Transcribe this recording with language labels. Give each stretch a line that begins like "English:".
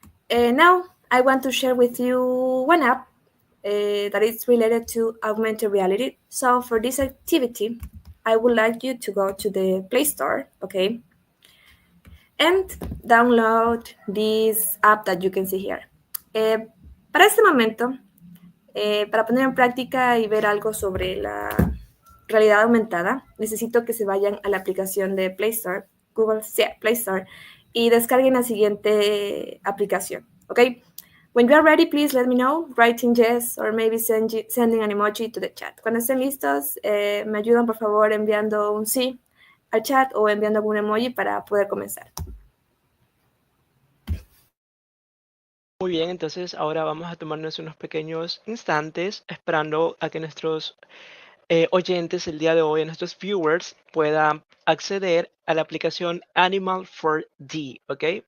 English: Now, I want to share with you one app that is related to augmented reality. So, for this activity, I would like you to go to the Play Store, okay, and download this app that you can see here.
Spanish: Para este momento, para poner en práctica y ver algo sobre la realidad aumentada, necesito que se vayan a la aplicación de Play Store, Google Play Store, y descarguen la siguiente aplicación, ¿ok?
English: When you are ready, please let me know, writing yes or maybe sending an emoji to the chat.
Spanish: Cuando estén listos, me ayudan por favor enviando un sí al chat o enviando algún emoji para poder comenzar. Muy bien, entonces ahora vamos a tomarnos unos pequeños instantes esperando a que nuestros oyentes el día de hoy, nuestros viewers, puedan acceder a la aplicación Animal 4D, ¿ok?